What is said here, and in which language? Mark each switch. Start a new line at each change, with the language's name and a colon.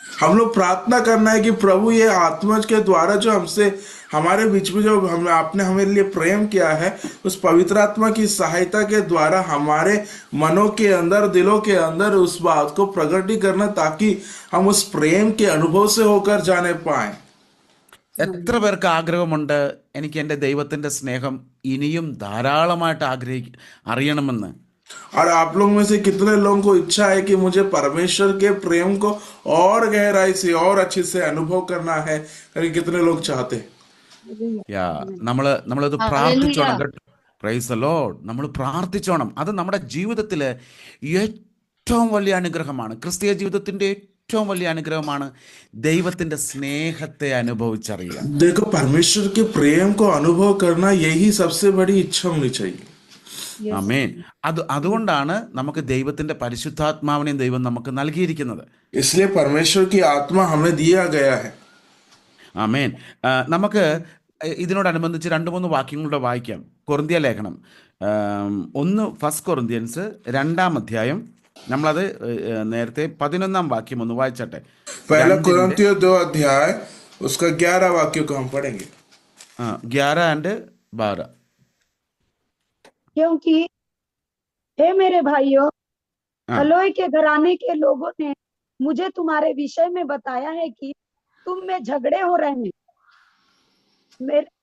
Hindi: हम लोग प्रार्थना करना है कि प्रभु ये आत्मा के द्वारा जो हमसे हमारे बीच में जो आपने हमारे लिए प्रेम किया है, उस पवित्र आत्मा की सहायता के द्वारा हमारे मनों के अंदर, दिलों के अंदर उस बात को प्रगटी करना, ताकि हम उस प्रेम के अनुभव से होकर जाने पाए।
Malayalam: എത്ര പേർക്ക് ആഗ്രഹമുണ്ട് എനിക്ക് എൻ്റെ ദൈവത്തിൻ്റെ സ്നേഹം ഇനിയും ധാരാളമായിട്ട് അറിയണമെന്ന്?
Hindi: और आप लोग में से कितने लोगों को इच्छा है कि मुझे परमेश्वर के प्रेम को और गहराई से और अच्छे से अनुभव करना है? कितने लोग चाहते हैं?
Malayalam: നമ്മളത് പ്രാർത്ഥിച്ചോണം കേട്ടോ.
English: Praise the lord.
Malayalam: നമ്മൾ പ്രാർത്ഥിച്ചോണം. അത് നമ്മുടെ ജീവിതത്തിൽ ഏറ്റവും വലിയ അനുഗ്രഹമാണ്. ക്രിസ്തീയ ജീവിതത്തിൻ്റെ ഏറ്റവും വലിയ അനുഗ്രഹമാണ് ദൈവത്തിൻ്റെ സ്നേഹത്തെ അനുഭവിച്ചറിയുക.
Hindi: देखो, परमेश्वर के प्रेम को अनुभव करना यही सबसे बड़ी इच्छा होनी चाहिए।
Malayalam: ആമേൻ. അതുകൊണ്ടാണ് നമുക്ക് ദൈവത്തിൻ്റെ പരിശുദ്ധാത്മാവിനെയും ദൈവം നമുക്ക് നൽകിയിരിക്കുന്നത്.
Hindi: इसलिए परमेश्वर की आत्मा हमें दिया गया है।
Malayalam: ആമേൻ. നമുക്ക് ഇതിനോടനുബന്ധിച്ച് 2-3 വാക്യങ്ങളുടെ വായിക്കാം. കൊറിന്ത്യ ലേഖനം 1 കൊറിന്ത്യൻസ് 2-ാം അധ്യായം, നമ്മളത് നേരത്തെ 11-ാം വാക്യം ഒന്ന് വായിച്ചട്ടെ.
Hindi: पहला कुरिन्थियों 2 अध्याय उसका 11 वाक्य को हम पढ़ेंगे। 11-12. क्योंकि हे मेरे भाइयों, खलोए के घराने के लोगों ने मुझे तुम्हारे विषय में बताया है कि तुम में झगड़े हो रहे हैं।